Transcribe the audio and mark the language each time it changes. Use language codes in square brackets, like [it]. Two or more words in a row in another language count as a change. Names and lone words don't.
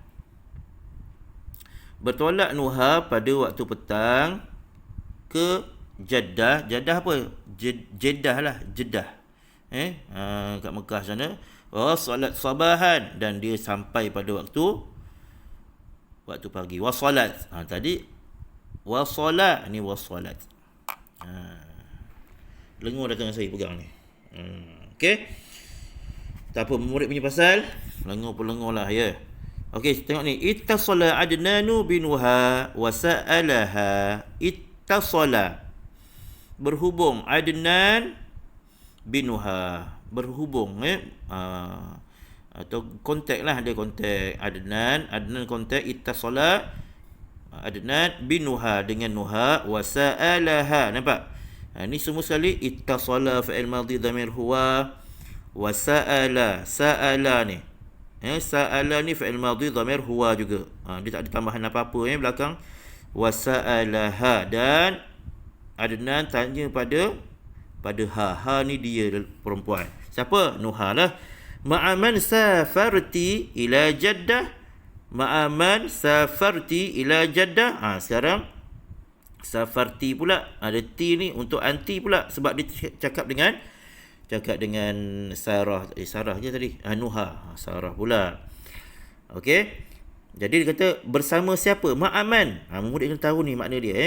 [ms] Bertolak Nuha pada waktu petang ke Jeddah. Jeddah apa? Jeddah lah, Jeddah. Kat Mekah sana. [ar] Wa salat sabahan, [ms] dan dia sampai pada waktu pagi. [ar] Wa salat. Tadi wa salat, ni wa salat. [ms] Lengur dah tangan saya pegang ni. Okey. Tak apa, murid punya pasal lengur pun lengur lah Okey, tengok ni. [ar] Ittasala Adnanu binuha wa sa'alaha. Ittasala, [ms] berhubung. Adnan binuha, berhubung atau kontak lah, dia kontak Adnan kontak [ar] ittasala Adnan binuha, [ms] dengan Nuha, [ar] wa sa'alaha. [ms] Nampak? Ni semua sekali ittasala [ar] fa'il madhi dhamir huwa, wa sa'ala [ms] ni sa'ala ni [ar] fa'il madhi dhamir huwa [ms] juga. Dia tak ada tambahan apa-apa belakang [ar] wa sa'alaha. [ms] Dan Adnan tanya pada ha. Ha ni dia perempuan. Siapa? Nuha lah. [ar] Ma'aman safarti ila Jaddah. Ma'aman safarti ila Jaddah. [ms] Sekarang safarti pula. Ada T ni untuk anti pula. Sebab dia cakap dengan Sarah. Sarah je tadi. Nuha. Sarah pula. Okey. Jadi dia kata bersama siapa? [ar] Ma'aman. [ms] Murid kena tahu ni makna dia.